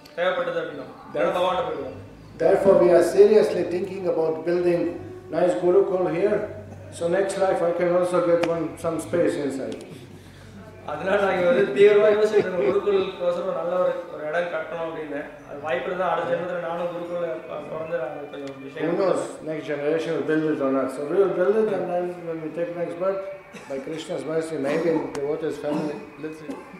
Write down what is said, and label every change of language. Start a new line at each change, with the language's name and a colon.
Tamil: தேவைப்பட்டது அப்படினா பகவான்கிட்ட போய்டுவோம்.
English: Therefore we are seriously thinking about building nice Gurukul here. So next life I can also get some space inside.
Tamil: அதனால நான் வந்து தீவிரமா யோசிக்கிறேன் குருகுலுக்கோசரம் நல்ல ஒரு இடம் கட்டணும் அப்படின்னு. அது வாய்ப்பு இருந்தா அடுத்த ஜென்மத்துல நானும் குருகுல வந்து கொஞ்சம் விஷயம்.
English: Who knows, next generation will build it or not. So we will build it, and then when we take next birth, by Krishna's mercy, maybe in devotees family, let's see.